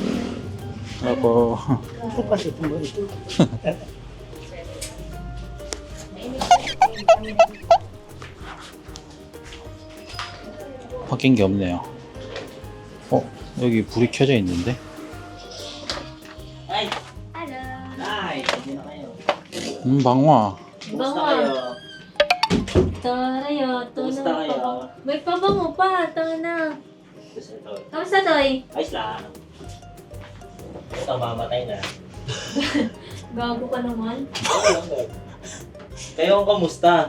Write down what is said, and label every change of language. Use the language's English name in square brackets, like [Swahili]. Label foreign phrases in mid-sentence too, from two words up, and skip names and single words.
[Korean] 그리고 바뀐 게 없네요. 여기 불이 켜져 있는데? 방화. [Filipino] Bango. Tayo, Kumusta kayo? May pabango pa, ito na. Kamusta, Doy? Ayos lang. Ito, mamatay na. Gago ka naman. Kayo ang kamusta?